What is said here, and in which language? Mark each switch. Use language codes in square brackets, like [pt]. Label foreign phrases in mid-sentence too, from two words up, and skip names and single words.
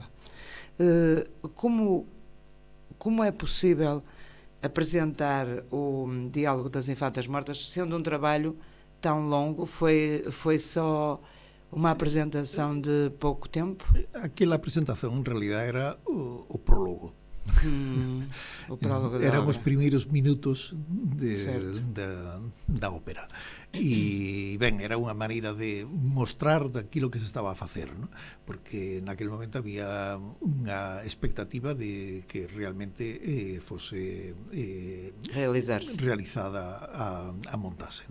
[pt] Como é possível apresentar o Diálogo das Infantas Mortas, sendo um trabalho tão longo? Foi só uma apresentação de pouco tempo? Aquela apresentação, [es] en realidad, [gl] era o prólogo. O prólogo da eran obra. os primeiros minutos da ópera. E, ben, era unha maneira de mostrar daquilo que se estaba a facer, ¿no? Porque naquele momento había unha expectativa de que realmente fose realizada a montase, ¿no?